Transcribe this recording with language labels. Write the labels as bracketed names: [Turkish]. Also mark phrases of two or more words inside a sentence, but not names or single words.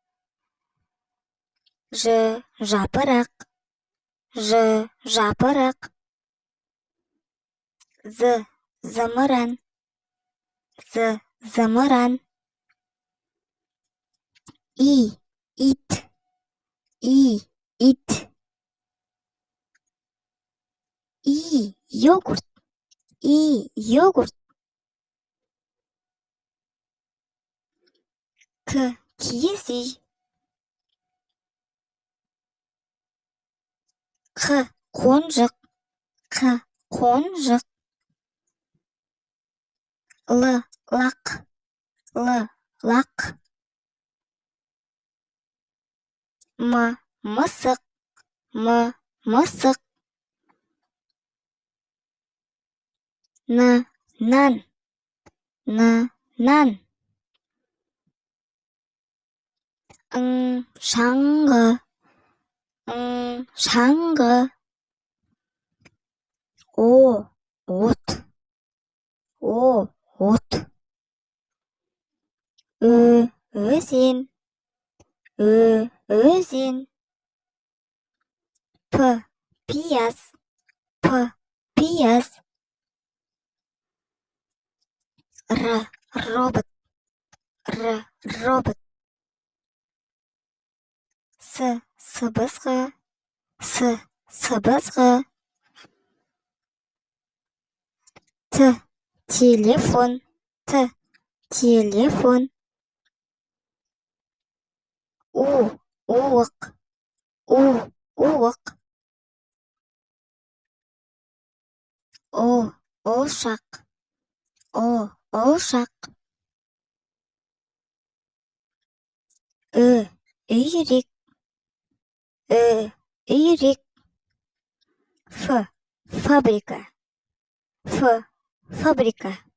[Kazakh] Ж. Жапырақ. Ж. Жапырақ. З. Зымыран. З. Зымыран. И. Ит. И. Ит. И. Йогурт. И. Йогурт. К. Киіз үй. Қ. Қонжық. Қ. Қонжық. Л. Лақ. Л. Лақ. М. Мысық. М. Мысық. Н. Нан. Н. Нан. Ң. Шаңғы. Ң. Шаңғы. О. От. О. От. Ö. Өзен. Ö. Өзен. П. Пияз. П. Пияз. Р. Робот. Р. Робот. С. Сыбызғы. С. Сыбызғы. Т. Телефон. Т. Телефон. У. Уық. У. Уық. О. Ошақ. О. Ошақ. Ү. Үйрек. Ү. Үйрек. Ф. Фабрика. Ф. Фабрика.